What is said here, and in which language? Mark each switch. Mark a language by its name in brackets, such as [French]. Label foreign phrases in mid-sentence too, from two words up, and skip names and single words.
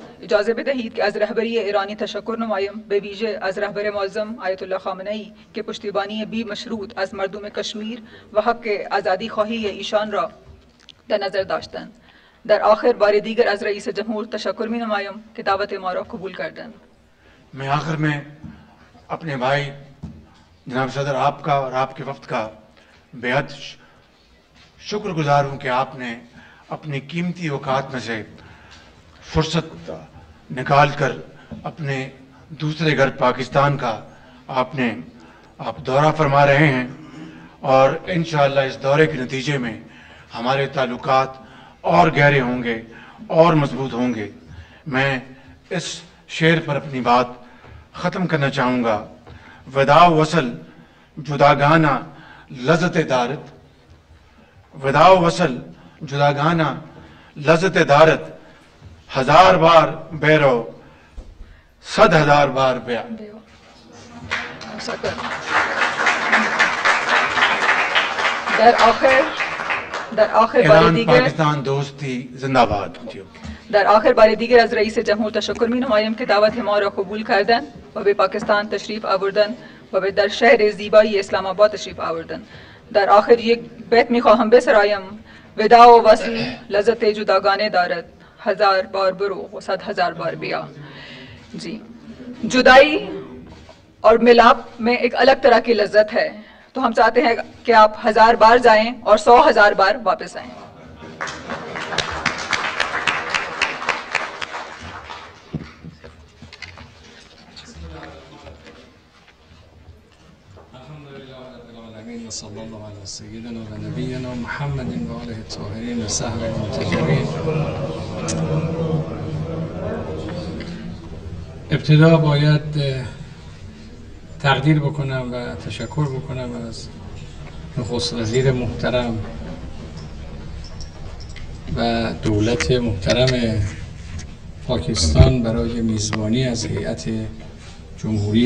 [Persian] اجازه بدهید که از رهبری ایرانی تشکر نمایم، به ویژه از رهبر معظم آیت الله خامنه‌ای که پشتیبانی بی مشروط از مردم کشمیر و حق آزادی خواهی ایشان را در نظر داشتند. در آخر بار دیگر از رئیس جمهور تشکر می نمایم که دعوت ما را قبول کردند. [Urdu] میں آخر میں اپنے بھائی جناب صدر آپ کا اور آپ کے وفد کا بے حد شکر گزار ہوں کہ آپ نے اپنی قیمتی اوقات میں سے فرصت نکال کر اپنے دوسرے گھر پاکستان کا آپ دورہ فرما رہے ہیں اور ان شاء اللہ اس دورے کے نتیجے میں ہمارے تعلقات اور گہرے ہوں گے اور مضبوط ہوں گے. میں اس شعر پر اپنی بات ختم کرنا چاہوں گا. [Persian] وداع وصل جداگانه لذت دارد، وداع وصل جداگانه لذت دارد، 1000 بار برو 100,000 بار بیا. در آخر بار دیگر [Urdu] پاکستان دوستی زندہ باد. [Persian] در آخر بار دیگر از رئیس جمهور تشکر می نمایم که دعوت ما را قبول کردن و به پاکستان تشریف آوردن و به در شهر زیبایی اسلام آباد تشریف آوردن. در آخر یک بیت می خواهم بسرایم: ودا و وصل لذت جداگانه دارد، 1000 بار برو و 100,000 بار بیا. [Urdu] جی، جدائی اور ملاپ میں ایک الگ طرح کی لذت ہے، تو ہم چاہتے ہیں کہ آپ 1000 بار جائیں اور 100,000 بار واپس آئیں. [Arabic] صلى الله على سيدنا ونبينا محمد وآله الطاهرين وصحبه المطهرين. [Persian] ابتدا باید تقدیر بکنم و تشکر بکنم از نخست وزیر محترم و دولت محترم پاکستان برای میزبانی از هیئت جمهوری